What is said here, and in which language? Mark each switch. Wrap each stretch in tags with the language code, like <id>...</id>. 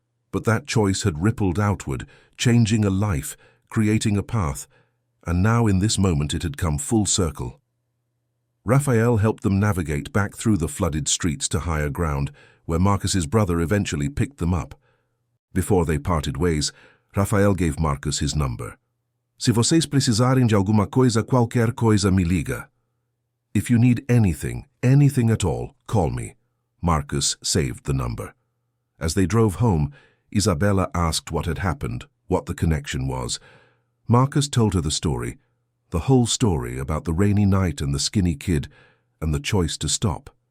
<en>But that choice had rippled outward, changing a life, creating a path, and now in this moment it had come full circle. Rafael helped them navigate back through the flooded streets to higher ground, where Marcus's brother eventually picked them up. Before they parted ways, Rafael gave Marcus his number.</en> <pt>Se vocês precisarem de alguma coisa, qualquer coisa, me liga.</pt> <en>If you need anything at all, call me. Marcus saved the number. As they drove home, Isabella asked what had happened, what the connection was. Marcus told her the whole story about the rainy night and the skinny kid, and the choice to stop.</en>